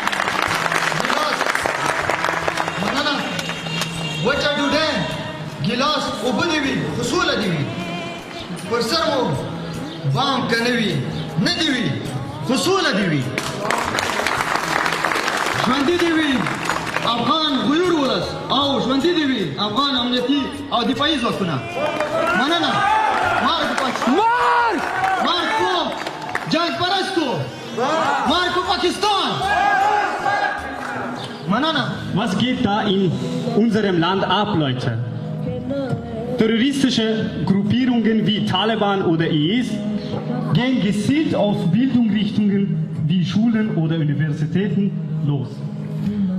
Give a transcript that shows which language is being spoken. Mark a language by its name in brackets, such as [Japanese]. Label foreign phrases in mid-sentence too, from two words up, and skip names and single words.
[Pashto] ګیلاس اوبه دې وي خو سوله دې وي پر سر مو بام که نه وي نه دې وي خو سوله دې وي ژوندي دې وي افغان غیور ولس او ژوندي دې وي افغان امنیتي او دفاعي ځواکونه مننه Marco جنگ پرستو Marco Pakistan Manana. [German] Was geht da in unserem Land ab, Leute? Terroristische Gruppierungen wie Taliban oder IS gehen gezielt auf Bildungsrichtungen wie Schulen oder Universitäten los.